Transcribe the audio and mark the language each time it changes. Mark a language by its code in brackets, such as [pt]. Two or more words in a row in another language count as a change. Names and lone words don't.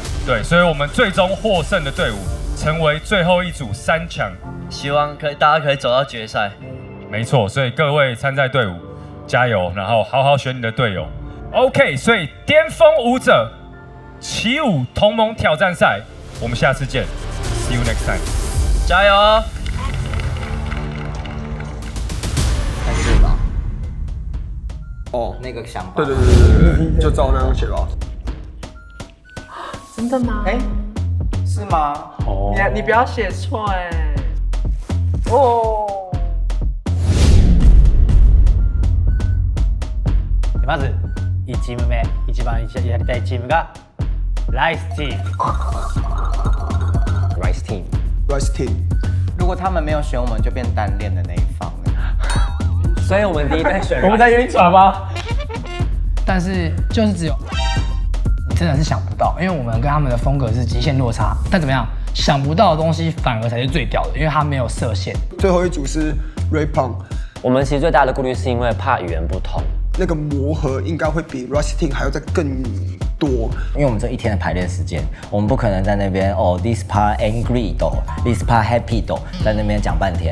[zh] 对，所以我们最终获胜的队伍成为最后一组3强，希望大家可以走到决赛。没错，所以各位参赛队伍加油，然后好好选你的队友。OK， 所以巅峰舞者起舞同盟挑战赛，我们下次见 ， [en] See you next time， [zh] 加油！还是吧？哦，那个想法。对，就照那样写吧。真的吗？哎，是吗？哦，你不要写错哎。哦。 [ja] まず1チーム目、一番やりたいチームがライスチーム。 Rice Team。Rice Team。 [zh] 如果他们没有选我们，就变单恋的那一方。所以我们第一队选。我们在晕船吗？但是就是只有你真的是想不到，因为我们跟他们的风格是极限落差。但怎么样，想不到的东西反而才是最屌的，因为它没有设限。最后一组是 Ray Pang。我们其实最大的顾虑是因为怕语言不同。那个磨合应该会比 Rice Team 还要再更多，因为我们这一天的排练时间，我们不可能在那边 [en] this part angry [zh] 的 [en] this part happy [zh] 的在那边讲半天。